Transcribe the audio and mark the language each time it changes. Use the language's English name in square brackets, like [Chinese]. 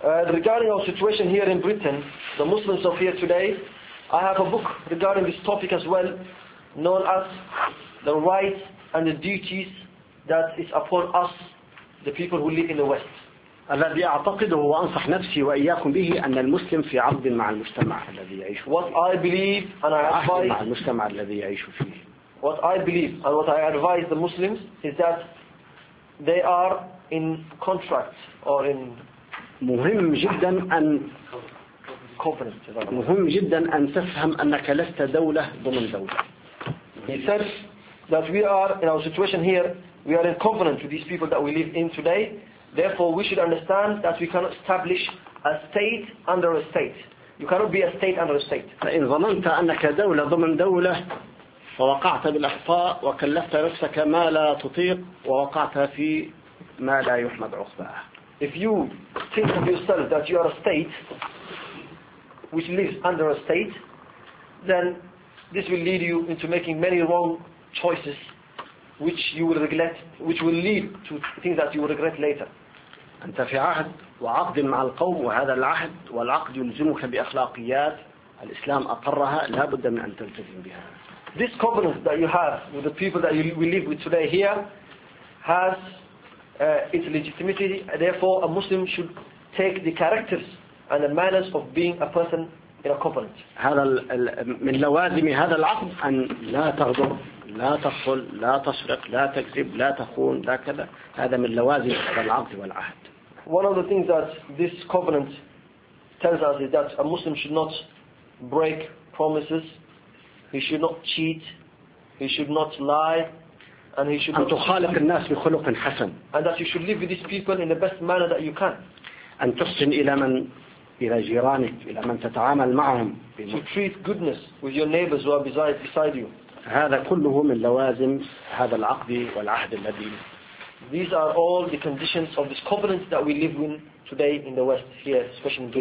[English] Regarding our situation here in Britain, the Muslims of here today, I have a book regarding this topic as well, known as The Rights and the Duties That Is Upon Us, the People Who Live in the West. [Arabic] الذي أعتقده وأنصح نفسي وإياكم به أن المسلم في عقد مع المجتمع الذي يعيش فيه. [English] What I believe and I advise. [Arabic] مع المجتمع الذي يعيش فيه. [English] What I believe and what I advise the Muslims is that they are in contract or in. [Arabic] مهم جدا أن. [English] Covenant. [Arabic] مهم جدا أن تفهم أنك لست دولة ضمن دولة. [English] He says that we are in our situation here. We are in covenant with these people that we live in today. Therefore, we should understand that we cannot establish a state under a state. You cannot be a state under a state. [Arabic] فإن ظننت أنك دولة ضمن دولة فوقعت بالأخطاء وكلفت نفسك ما لا تطيق ووقعت في ما لا يحمد عقباه. [English] If you think of yourself that you are a state which lives under a state, then this will lead you into making many wrong choices which you will regret, which will lead to things that you will regret later. [Arabic] أنت في عهد وعقد مع القوم وهذا العهد والعقد يلزمك بأخلاقيات الإسلام أقرها لا بد من أن تلتزم بها. [English] This covenant that you have with the people that we live with today here has its legitimacy. Therefore, a Muslim should take the characters and the manners of being a person in a covenant. [Arabic] هذا من لوازم هذا العقد أن لا تغضب. لا تخل لا تسرق لا تكذب لا تخون لا كذا هذا من لوازم العقد والعهد. [English] One of the things that this covenant tells us is that a Muslim should not break promises, he should not cheat, he should not lie, and he should [Arabic] أن تخالق الناس بخلق حسن. [English] And that you should live with these people in the best manner that you can. [Arabic] أن تحسن إلى من إلى جيرانك إلى من تتعامل معهم. [English] To treat goodness with your neighbors who are beside you. [Arabic] هذا كله من لوازم هذا العقد والعهد الذي. [English] These are all the conditions of this covenant that we live in today in the West here, especially.